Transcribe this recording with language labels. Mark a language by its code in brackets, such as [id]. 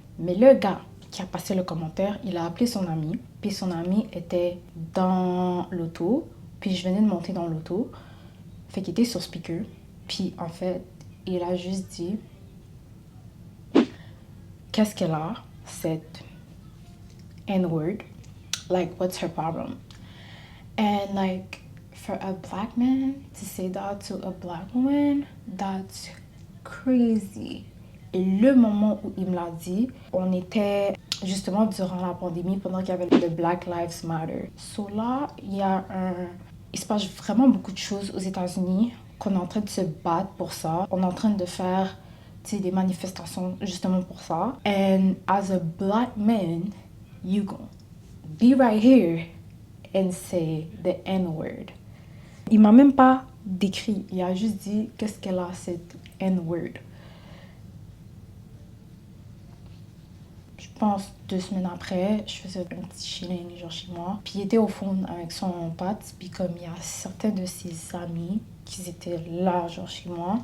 [fr] Mais le gars qui a passé le commentaire, il a appelé son ami, puis son ami était dans l'auto, puis je venais de monter dans l'auto, fait qu'il était sur speaker, puis en fait, il a juste dit qu'est-ce qu'elle a, cette N-word, [en] like what's her problem? And like for a black man to say that to a black woman, that's crazy. [fr] Et le moment où il me l'a dit, on était justement durant la pandémie, pendant qu'il y avait le Black Lives Matter. So là, il se passe vraiment beaucoup de choses aux États-Unis, qu'on est en train de se battre pour ça. On est en train de faire des manifestations justement pour ça. [en] And as a black man, you gonna be right here and say the N-word. [fr] Il m'a même pas décrit, il a juste dit qu'est-ce qu'elle a cette N-word. Je pense 2 semaines après, je faisais un petit chilling genre chez moi. Puis il était au fond avec son pote. Puis comme il y a certains de ses amis qui étaient là genre chez moi.